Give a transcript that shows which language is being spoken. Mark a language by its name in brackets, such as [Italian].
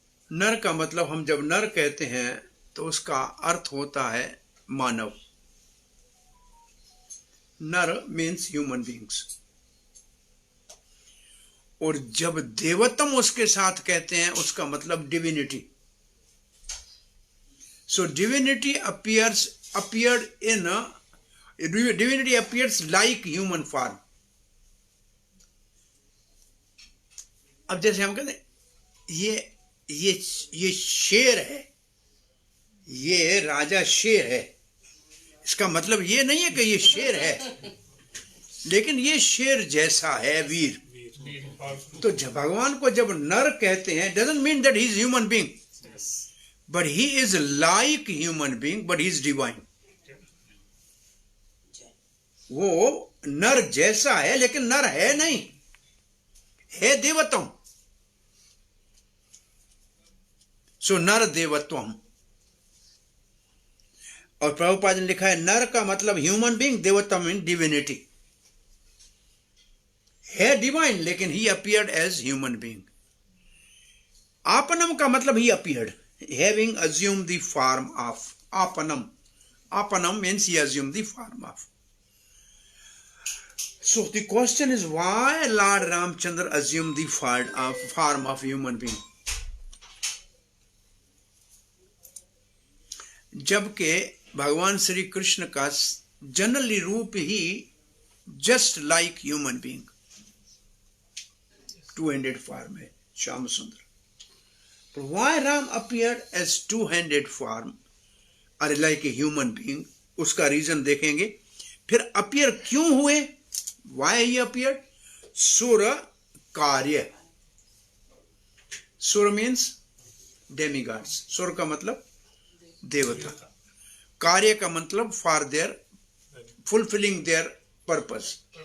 [Hindi] नर का मतलब, हम जब नर कहते हैं तो उसका अर्थ होता है मानव। [English] नर means human beings. [Hindi] और जब देवतम उसके साथ कहते हैं उसका मतलब divinity. [English] So divinity appeared in divinity appears like human form। [Hindi] अब जैसे हम कहते हैं ये शेर है, ये राजा शेर है, इसका मतलब ये नहीं है कि ये शेर है, लेकिन ये शेर जैसा है, वीर। तो भगवान को जब नर कहते हैं, [English] doesn't mean that he is human being, but he is like human being, but he is divine। [Hindi] वो नर जैसा है लेकिन नर है नहीं, है देवत्वम। सो नर देवत्वम। और प्रभुपाद ने लिखा है नर का मतलब ह्यूमन बीइंग, देवत्वम [English] Mean divinity. है divine लेकिन he appeared as human being. [Hindi] आपनम का मतलब [English] He appeared, having assume the form of आपनम। आपनम means he assume the form of. So the question is why Lord Ramchandra assumed the form of human being? [Hindi] जबकि भगवान श्री कृष्ण का generally रूप ही [English] just like human being, 2-handed form [Hindi] है श्याम सुंदर। [English] But why Ram appeared as 2-handed form or like a human being? [Hindi] उसका reason देखेंगे। फिर appear क्यों हुए, [English] why he appeared? [Hindi] सुर कार्य। सुर मीन्स डेमिगॉड्स। सुर का मतलब देवता, कार्य का मतलब [English] For their fulfilling their purpose.